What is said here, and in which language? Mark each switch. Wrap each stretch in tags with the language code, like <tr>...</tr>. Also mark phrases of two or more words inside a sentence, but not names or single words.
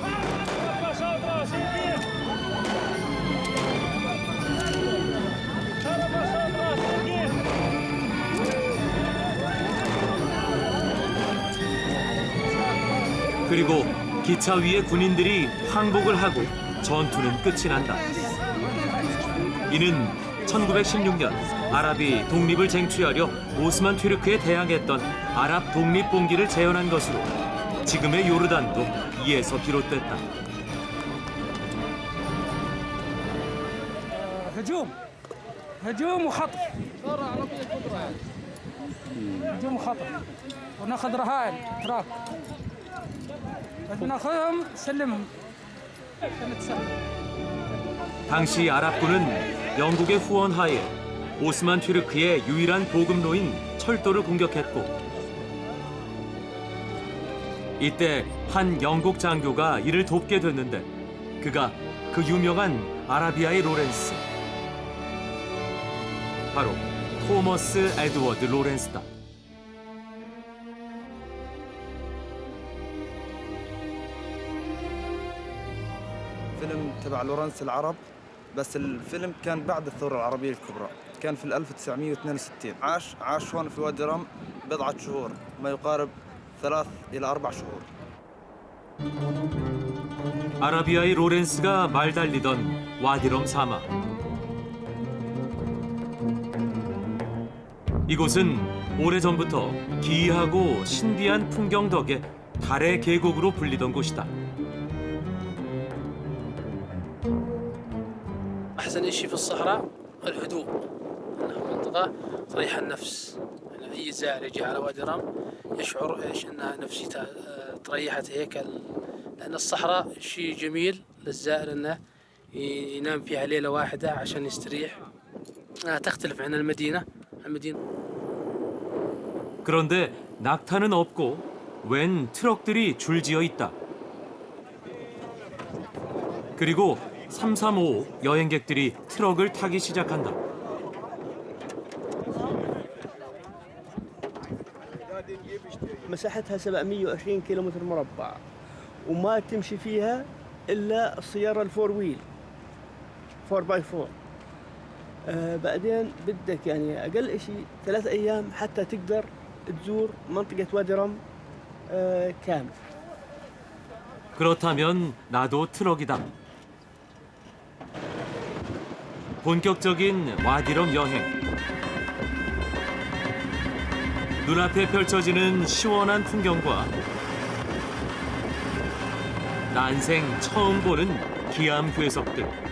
<ko>그리고 기차 위에 군인들이 항복을 하고 전투는 끝이 난다. 이는 1916년 아랍이 독립을 쟁취하려 오스만 튀르크에 대항했던 아랍 독립봉기를 재현한 것으로 지금의 요르단도 이에서 비롯됐다.</ko> <ar>هجوم وخطف هجوم وخطف وناخذ رهائن اتراك ناخذهم سلمهم نتسلم.</ar> <ko>당시 아랍군은 영국의 후원하에 오스만 튀르크의 유일한 보급로인 철도를 공격했고 이때 한 영국 장교가 이를 돕게 됐는데 그가 그 유명한 아라비아의 로렌스, 바로 토머스 에드워드 로렌스다.</ko> <ar>فيلم تبع لورنس العرب بس الفيلم كان بعد الثورة العربية الكبرى، كان في 1962. عاش هون في وادي رم بضعة شهور، ما يقارب 3 إلى 4 شهور.</ar> <ko>아라비아의 로렌스가 말 달리던 와디럼 사막. 이곳은 오래전부터 기이하고 신비한 풍경 덕에 달의 계곡으로 불리던 곳이다.</ko> <ar>أحسن شيء في الصحراء الهدوء، أنها منطقة تريح النفس. يعني أي زائر يجي على وادي رم يشعر أنها نفسيته تريحت هيك، لأن الصحراء شيء جميل للزائر أنه ينام فيها ليلة واحدة عشان يستريح. تختلف عن المدينة.</ar> <ko>그런데 낙타는 없고 웬 트럭들이 줄지어 있다. 그리고 335 여행객들이 트럭을 타기 시작한다.</ko> <ar>مساحتها 720 كيلومتر مربع وما تمشي فيها إلا السيارة</ar> <en>the four wheel</en> <ar>4x4. بعدين بدك يعني أقل شيء 3 أيام حتى تقدر تزور منطقة وادي رم كامل.</ar> <ko>그렇다면 나도 트럭이다. 본격적인 와디럼 여행. 눈앞에 펼쳐지는 시원한 풍경과 난생 처음 보는 기암 괴석들.</ko>